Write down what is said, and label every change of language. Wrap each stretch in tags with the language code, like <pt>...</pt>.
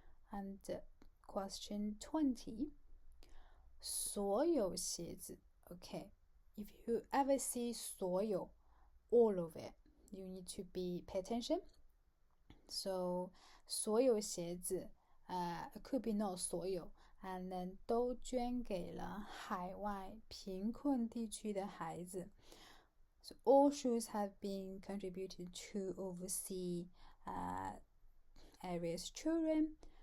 <en>and question 20</en> <zh>所有鞋子</zh> <en>okay if you ever see 所有 all of it you need to pay attention so 所有鞋子it could be not 所有</en> <zh>and then 都捐给了海外贫困地区的孩子。</zh> <en>So all schools have been contributed to overseas areas children.</en>